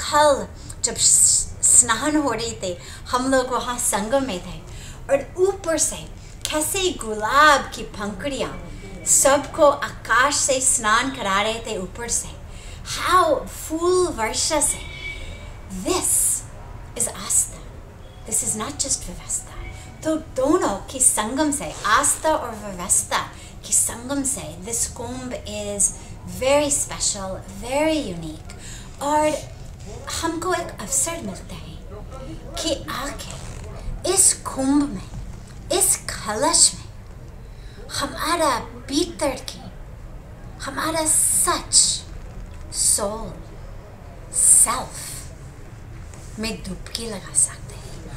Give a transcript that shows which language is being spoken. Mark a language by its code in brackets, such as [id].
[hi] कल जब स्नान हो रही थे, हम लोग वहाँ संगम में थे और ऊपर से कैसे गुलाब की पंखुड़ियाँ सबको आकाश से स्नान करा रहे थे ऊपर से। How फूल वर्षा से। [en] This is आस्था। This is not just व्यवस्था। [hi] तो दोनों की संगम से, आस्था और व्यवस्था की संगम से, [en] this Kumbh is very special, very unique। [hi] और हमको एक अवसर मिलता है कि आके इस कुंभ में, इस कलश में हमारा भीतर की, हमारा सच, सोल, सेल्फ में डुबकी लगा सकते हैं।